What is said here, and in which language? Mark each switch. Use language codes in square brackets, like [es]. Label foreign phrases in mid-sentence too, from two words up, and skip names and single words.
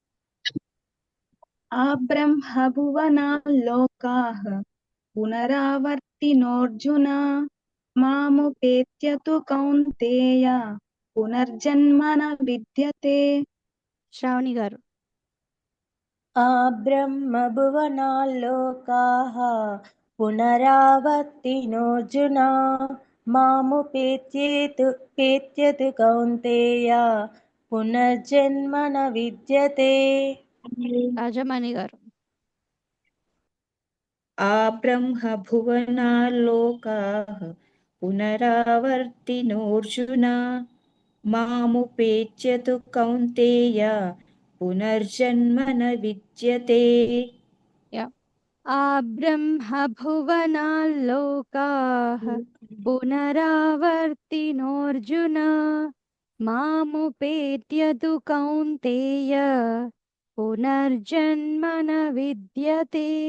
[sa] ఆబ్రహ్మభువనాల్లోకాః పునరావర్తినోర్జున మాముపేత్య తు కౌంతేయ పునర్జన్మ న విద్యతే. [te] శ్రావణి గారు. [sa] ఆబ్రహ్మభువనాల్లోకాః పునరావర్తినోర్జున पेत्यतु कौन्तेय पुनर्जन्म न विद्यते [te] రాజమణి గారు. [sa] आब्रह्म भुवनाल्लोकाः पुनरावर्तिनोऽर्जुन मामुपेत्य तु कौन्तेय पुनर्जन्म न विद्यते. యా. ఆ బ్రహ్మభువనాల్లోకాః పునరావర్తినోऽర్జున మాముపేత్య తు కౌంతేయ పునర్జన్మ న విద్యతే.